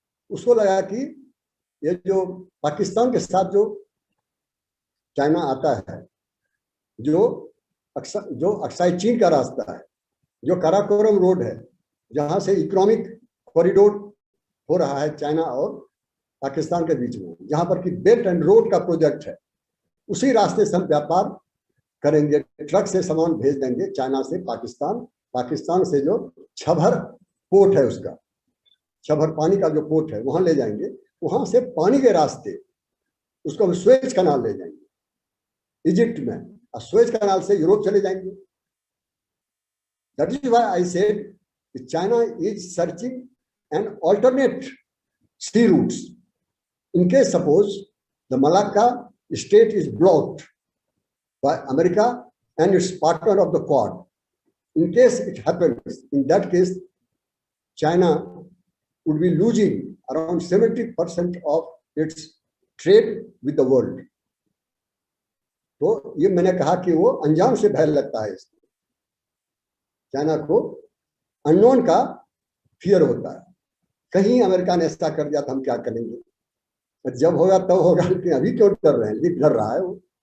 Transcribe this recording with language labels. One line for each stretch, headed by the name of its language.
Hindi: उसको लगा कि ये जो पाकिस्तान के साथ जो चाइना आता है, जो अक्साई चीन का रास्ता है, जो काराकोरम रोड है, जहां से इकोनॉमिक कॉरिडोर हो रहा है चाइना और पाकिस्तान के बीच में, जहां पर कि बेल्ट एंड रोड का प्रोजेक्ट है, उसी रास्ते से हम व्यापार करेंगे, ट्रक से सामान भेज देंगे चाइना से पाकिस्तान, पाकिस्तान से जो छबर पोर्ट है, उसका छबर पानी का जो पोर्ट है वहां ले जाएंगे, वहां से पानी के रास्ते उसको हम स्वेज कनाल ले जाएंगे इजिप्ट में, और स्वेज कनाल से यूरोप चले जाएंगे।
English: That is why I said China is searching an alternate sea routes in case suppose the Malacca state is blocked by America and its partner of the Quad. In case it happens, in that case, China would be losing around 70% of its trade with the world.
Hindi: तो ये मैंने कहा कि वो अनजान से भय लगता है इसको, चाइना को अननोन का फियर होता है, कहीं अमेरिका ने ऐसा कर दिया तो हम क्या करेंगे, जब होगा तब होगा, लेकिन अभी क्यों डर रहे हैं, लेकिन डर रहा है वो।